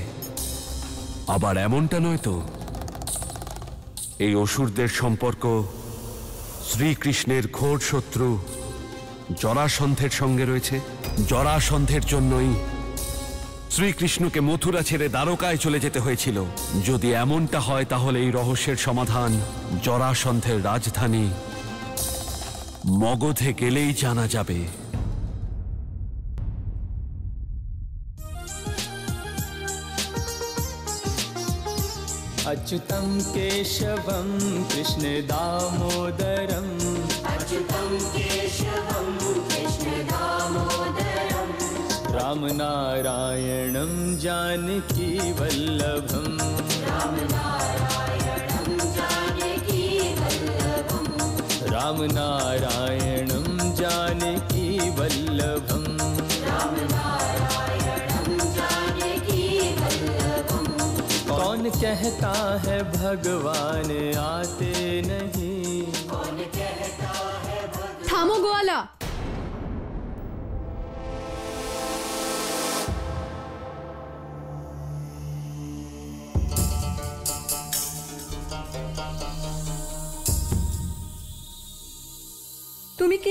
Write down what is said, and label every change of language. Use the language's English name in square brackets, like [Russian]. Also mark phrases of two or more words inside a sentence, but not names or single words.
[Bangla] আবার এমনটা নয় তো এই অসুরদের সম্পর্ক শ্রীকৃষ্ণের ঘোর শত্রু জরাসন্ধের সঙ্গে রয়েছে? জরাসন্ধের জন্যই শ্রীকৃষ্ণকে মথুরা ছেড়ে দ্বারকায় চলে যেতে হয়েছিল। যদি এমনটা হয় তাহলে এই রহস্যের সমাধান জরাসন্ধের রাজধানী মগধে গেলেই জানা যাবে। [Sanskrit] अच्युतं केशवं कृष्ण दामोदरम् अच्युतं केशवं कृष्ण दामोदरम् रामनारायणं जानकी वल्लभम् रामनारायणं जानकी वल्लभम् रामनारायणं जानकी वल्लभम् [Hindi] कौन कहता है भगवान आते नहीं? कौन कहता है [Bangla] থামো গোয়ালা। তুমি কে?